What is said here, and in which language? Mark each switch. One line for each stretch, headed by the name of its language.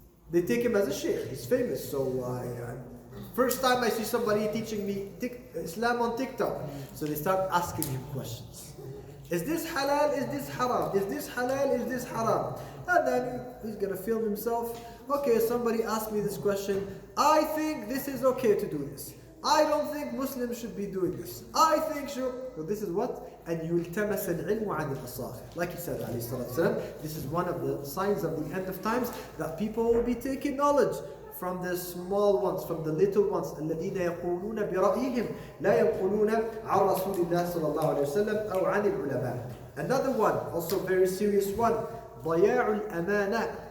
English: They take him as a sheikh. He's famous. So first time I see somebody teaching me Islam on TikTok, so they start asking him questions. Is this halal? Is this haram? Is this halal? Is this haram? And then he's gonna film himself. Okay, somebody asked me this question. I think this is okay to do this. I don't think Muslims should be doing this. I think so this is what? And
Arabic: يُلْتَمَسَ الْعِلْمُ عَنِ الْأَصَاغِرِ.
English: Like he said, alayhi salatu wasalam, this is one of the signs of the end of times, that people will be taking knowledge from the small ones, from the little ones.
Arabic: الَّذِينَ يَقُولُونَ بِرَأْيِهِمْ لَا يَنْقُلُونَ عَنْ رَسُولِ اللَّهِ صَلَى اللَّهُ عَلَيْهِ وسلم أَوْ عَنِ الْعُلَمَاءِ.
English: Another one, also very serious one,
Arabic: ضَيَاعُ الْأَمَانَةِ